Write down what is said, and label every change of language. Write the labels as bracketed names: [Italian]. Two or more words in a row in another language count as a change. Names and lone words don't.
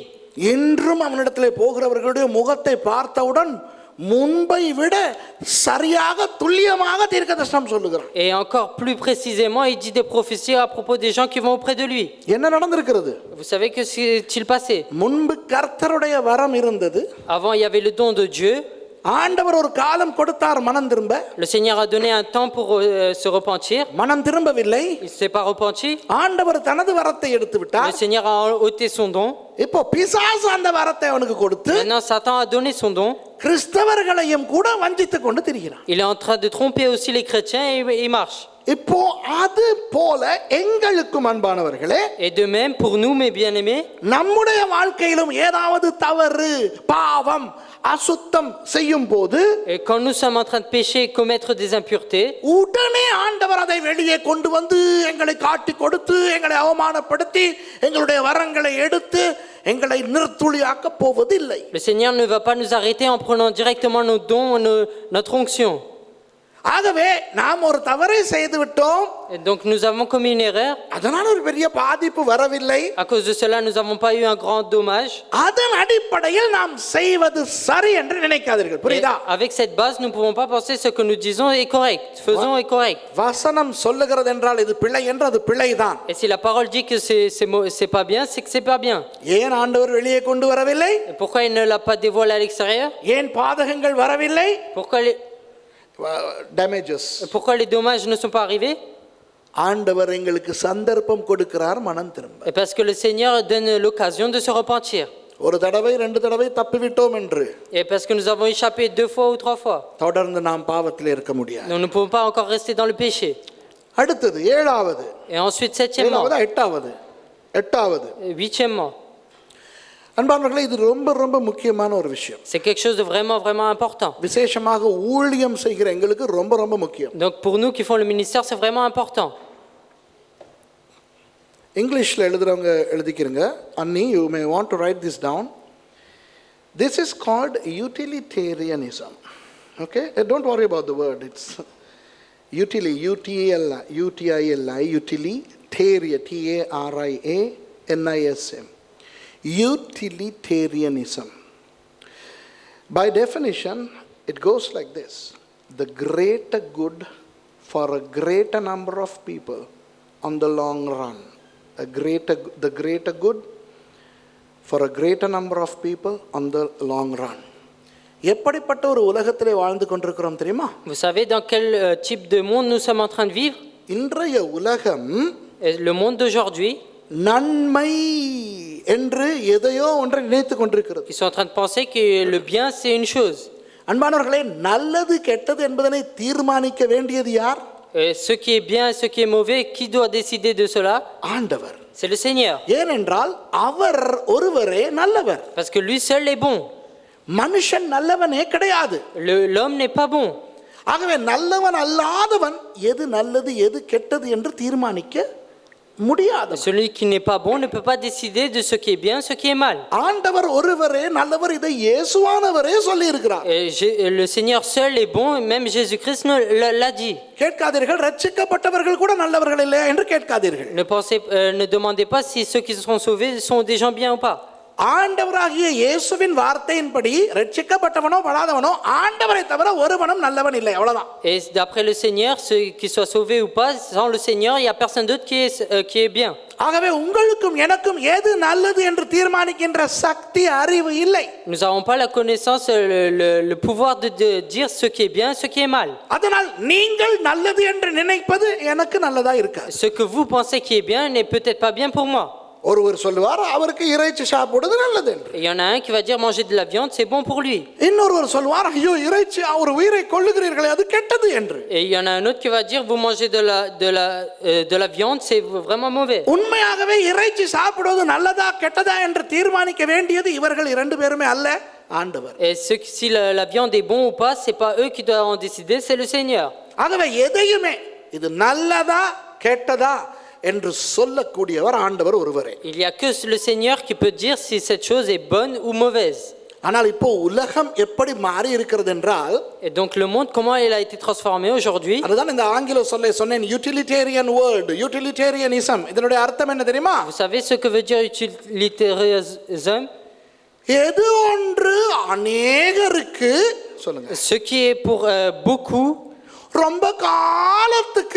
[Tamil] இன்றும் அவனிடத்திலே போகிறவர்களுடைய முகத்தை பார்த்தவுடன் முன்பை விட சரியாக துல்லியமாக தீர்க்கதரிசனம் சொல்லுகிறான். [French] Et encore plus précisément, il dit des prophéties à propos des gens qui vont auprès de lui. [Tamil] என்ன நடந்திருக்கிறது? [French] Vous savez que s'est-il passé? [Tamil] முன்பு கர்த்தருடைய வரம் இருந்தது. [French] Avant, il y avait le don de Dieu. [Tamil] ஆண்டவர் ஒரு காலம் கொடுத்தார் மனம் திரும்ப. [French] Le Seigneur a donné un temps pour se repentir. [Tamil] மனம் திரும்பவில்லை. [French] Il ne s'est pas repenti. [Tamil] ஆண்டவர் தனது வரத்தை எடுத்து [French] Le [Tamil] விட்டார். [French] Seigneur a ôté son don. [Tamil] இப்போ பிசாசு அந்த வரத்தை அவனுக்கு கொடுத்து [French] Maintenant, Satan a donné son don. [Tamil] கிறிஸ்தவர்களையும் கூட வஞ்சித்துக் கொண்டு திரிகிறான். [French] Il est en train de tromper aussi les chrétiens et il marche. [Tamil] இப்போ அது போல எங்களுக்கும் அன்பானவர்களே, [French] Et de même, pour nous, mes bien-aimés, [Tamil] நம்முடைய வாழ்க்கையிலும் ஏதாவது தவறு, பாவம், அசுத்தம் செய்யும் போது [French] et quand nous sommes en train de pécher et commettre des impuretés, [Tamil] உடனே ஆண்டவர் அதை வெளியே கொண்டு வந்து எங்களை காட்டி கொடுத்து எங்களை அவமானப்படுத்தி எங்களுடைய வரங்களை எடுத்து எங்களை நிர்த்துளியாக்க போவதில்லை. [French] le Seigneur ne va pas nous arrêter en prenant directement nos dons, notre onction. [Tamil] ஆகவே நாம் ஒரு தவறை செய்து விட்டோம், [French] Et donc nous avons commis une erreur. [Tamil] அதனால ஒரு பெரிய பாதிப்பு வரவில்லை. [French] À cause de cela, nous n'avons pas eu un grand dommage. [Tamil] அதன் அடிப்படையில் நாம் செய்வது சரி என்று நினைக்காதீர்கள். [French] Et [Tamil] புரியுதா? [French] avec cette base, nous ne pouvons pas penser ce que nous disons est correct. Faisons est correct. [Tamil] வசனம் சொல்லுகிறது என்றால் இது பிழை என்று அது பிழைதான். [French] Et si la parole dit que c'est pas bien, c'est que c'est pas bien. [Tamil] ஏன் ஆண்டவர் வெளியே கொண்டு வரவில்லை? [French] Et pourquoi il ne l'a pas dévoilé à l'extérieur? [Tamil] ஏன் பாதகங்கள் வரவில்லை? [French] Pourquoi les dommages ne sont pas arrivés? [Tamil] ஆண்டவர் எங்களுக்கு சந்தர்ப்பம் கொடுக்கிறார் மனம் திரும்ப. [French] Et parce que le Seigneur donne l'occasion de se repentir. [Tamil] ஒரு தடவை ரெண்டு தடவை தப்பிவிட்டோம் என்று [French] Et parce que nous avons échappé 2 fois ou 3 fois. [Tamil] தொடர்ந்து நாம் பாவத்தில் இருக்க முடியாது. [French] Nous ne pouvons pas encore rester dans le péché. [Tamil] அடுத்தது ஏழாவது, [French] Et ensuite, 7e, [Tamil] எட்டாவது, [French] 8e. [Tamil] அன்பானவர்களே, இது ரொம்ப ரொம்ப முக்கியமான ஒரு விஷயம். [French] C'est quelque chose de vraiment, vraiment important. [Tamil] விசேஷமாக ஊழியம் செய்கிற எங்களுக்கு ரொம்ப ரொம்ப முக்கியம். [French] Donc pour nous qui font le ministère, c'est vraiment important. [Tamil] இங்கிலீஷில் எழுதுறவங்க எழுதிக்கிறங்க. அன்னி, [English] You may want to write this down. This is called utilitarianism. OK, don't worry about the word. It's utili, UTILI, utilitaria, TARIANISM. Utilitarianism. By definition, it goes like this: the greater good for a greater number of people on the long run. The greater good for a greater number of people on the long run. [Tamil] எப்படிப்பட்ட ஒரு உலகத்திலே வாழ்ந்து கொண்டிருக்கிறோம் தெரியுமா? [French] Vous savez dans quel type de monde nous sommes en train de vivre? [Tamil] இன்றைய உலகம் [French] Le monde d'aujourd'hui, [Tamil] நன்மை என்று எதையோ ஒன்றை நினைத்துக் கொண்டிருக்கிறது. [French] ils sont en train de penser que le bien c'est une chose. [Tamil] அன்பானவர்களே, நல்லது கெட்டது என்பதனை தீர்மானிக்க வேண்டியது யார்? [French] Et ce qui est bien et ce qui est mauvais, qui doit décider de cela? [Tamil] ஆண்டவர். [French] C'est le Seigneur. [Tamil] ஏனென்றால் அவர் ஒருவரே நல்லவர். [French] Parce que lui seul est bon. [Tamil] மனுஷன் நல்லவனே கிடையாது. [French] L'homme n'est pas bon. [Tamil] ஆகவே நல்லவன் அல்லாதவன் எது நல்லது எது கெட்டது என்று தீர்மானிக்க முடியாது. [French] Celui qui n'est pas bon ne peut pas décider de ce qui est bien, ce qui est mal. [Tamil] ஆண்டவர் ஒருவரே நல்லவர், இதை இயேசுவானவரே சொல்லி இருக்கிறார். [French] Le Seigneur seul est bon, même Jésus-Christ l'a dit. [Tamil] கேட்காதீர்கள், ரட்சிக்கப்பட்டவர்கள் கூட நல்லவர்கள் இல்லையா என்று கேட்காதீர்கள். [French] Ne demandez pas si ceux qui seront sauvés sont des gens bien ou pas. [Tamil] ஆண்டவராகிய இயேசுவின் வார்த்தையின்படி ரட்சிக்கப்பட்டவனோ படாதவனோ ஆண்டவரை தவிர ஒருவனும் நல்லவன் இல்லை, அவ்வளவுதான். [French] Et d'après le Seigneur, ceux qui soient sauvés ou pas, sans le Seigneur, il n'y a personne d'autre qui est bien. [Tamil] ஆகவே உங்களுக்கும் எனக்கும் எது நல்லது என்று தீர்மானிக்கின்ற சக்தி அறிவு இல்லை. [French] Nous n'avons pas la connaissance, le pouvoir de dire ce qui est bien, ce qui est mal. [Tamil] அதனால் நீங்கள் நல்லது என்று நினைப்பது எனக்கு நல்லதா இருக்காது. [French] Ce que vous pensez qui est bien n'est peut-être pas bien pour moi. [Tamil] ஒருவர் சொல்லுவார் அவருக்கு இறைச்சி சாப்பிடுவது நல்லது என்று. [French] Il y en a un qui va dire manger de la viande, c'est bon pour lui. [Tamil] இன்னொருவர் சொல்லுவார் ஐயோ இறைச்சி ஒரு உயிரை கொல்லுகிறீர்களே அது கெட்டது என்று. [French] Et il y en a un autre qui va dire vous mangez de la viande, c'est vraiment mauvais. [Tamil] உண்மையாகவே இறைச்சி சாப்பிடுவது நல்லதா கெட்டதா என்று தீர்மானிக்க வேண்டியது இவர்கள் இரண்டு பேருமே அல்ல, ஆண்டவர். [French] Et si la viande est bon ou pas, c'est pas eux qui doivent en décider, c'est le Seigneur. [Tamil] ஆகவே எதையுமே இது நல்லதா கெட்டதா என்று சொல்லக்கூடியவர் ஆண்டவர் ஒருவரே. [French] Il y a que le Seigneur qui peut dire si cette chose est bonne ou mauvaise. [Tamil] ஆனால் இப்போ உலகம் எப்படி மாறி இருக்கிறது என்றால், [French] Et donc le monde, comment il a été transformé aujourd'hui? [Tamil] அதுதான் இந்த ஆங்கில சொல்லை சொன்னேன், [English] utilitarian world, [Tamil] யூட்டிலிட்டேரியனிசம். இதனுடைய அர்த்தம் என்ன தெரியுமா? [French] Vous savez ce que veut dire utilitarisme? [Tamil] எது ஒன்று அநேகருக்கு சொல்லுங்க, [French] Ce qui est pour beaucoup, [Tamil] ரொம்ப காலத்துக்கு